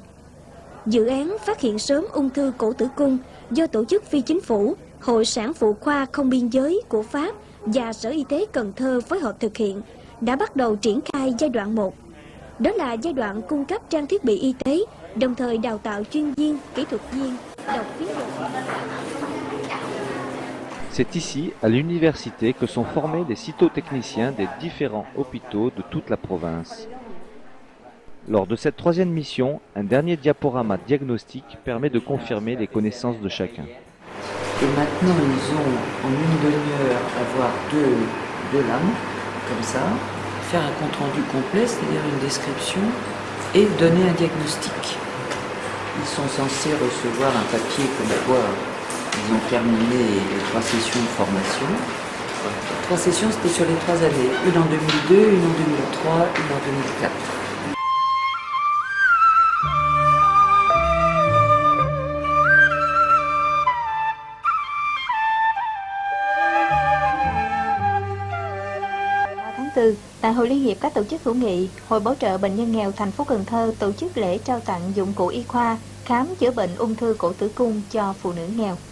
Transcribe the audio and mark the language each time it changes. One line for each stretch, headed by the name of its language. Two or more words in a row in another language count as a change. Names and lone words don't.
Vietnamese: Dự án phát hiện sớm ung thư cổ tử cung do tổ chức phi chính phủ, Hội sản phụ khoa không biên giới của Pháp và Sở Y tế Cần Thơ phối hợp thực hiện đã bắt đầu triển khai giai đoạn 1. Đó là giai đoạn cung cấp trang thiết bị y tế, đồng thời đào tạo chuyên viên, kỹ thuật viên, đọc viết luận.
French: C'est ici, à l'université, que sont formés les cytotechniciens des différents hôpitaux de toute la province. Lors de cette troisième mission, un dernier diaporama diagnostique permet de confirmer les connaissances de chacun. Et maintenant, ils ont en une demi-heure avoir deux lames, comme ça, faire un compte-rendu complet, c'est-à-dire une description, et donner un diagnostic. Ils sont censés recevoir un papier comme quoi ils ont terminé les 3 sessions de formation. 3 sessions, c'était sur les 3 années. Une en 2002, une en 2003, une en 2004.
Vietnamese: Tháng 4, tại Hội Liên hiệp các tổ chức hữu nghị, Hội Bảo trợ Bệnh nhân nghèo thành phố Cần Thơ tổ chức lễ trao tặng dụng cụ y khoa khám chữa bệnh ung thư cổ tử cung cho phụ nữ nghèo.